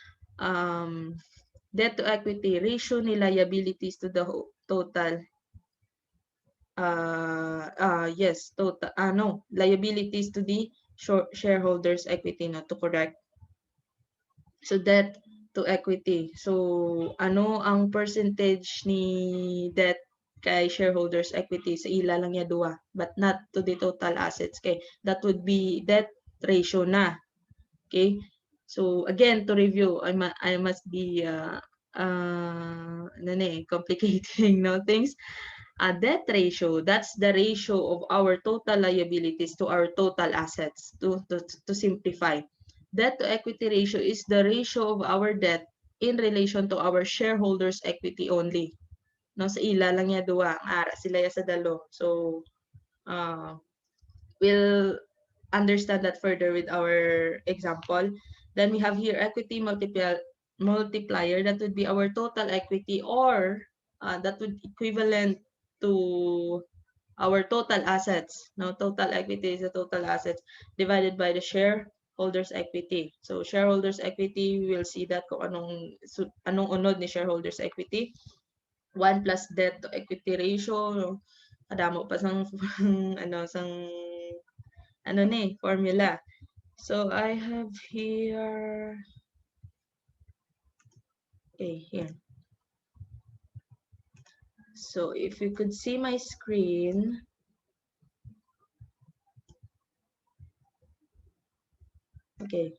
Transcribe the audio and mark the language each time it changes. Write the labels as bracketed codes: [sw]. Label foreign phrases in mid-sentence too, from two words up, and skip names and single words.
[en] Debt to equity ratio ni liabilities to the total no, liabilities to the shareholders equity, not to correct. So debt to equity. [hil] So ano ang percentage ni debt kay [en] shareholders equity [hil] sa ila lang ya duwa, [en] but not to the total assets. Okay, that would be debt ratio na. Okay, so again, to review, I must be complicating no things. Debt ratio, that's the ratio of our total liabilities to our total assets, to simplify. Debt to equity ratio is the ratio of our debt in relation to our shareholders equity only. [hil] No, sa ila lang ya duwa, ara sila ya sa dalo. [en] So, we'll understand that further with our example. Then we have here equity multiplier. That would be our total equity, or that would equivalent to our total assets. Now, total equity is the total assets divided by the shareholders equity. So, shareholders equity, we will see that [hil] kung anong unod ni [en] shareholders equity. 1 plus debt to equity ratio. [hil] Kadamo pa sang formula. [en] So I have here, okay, here. So if you could see my screen, okay.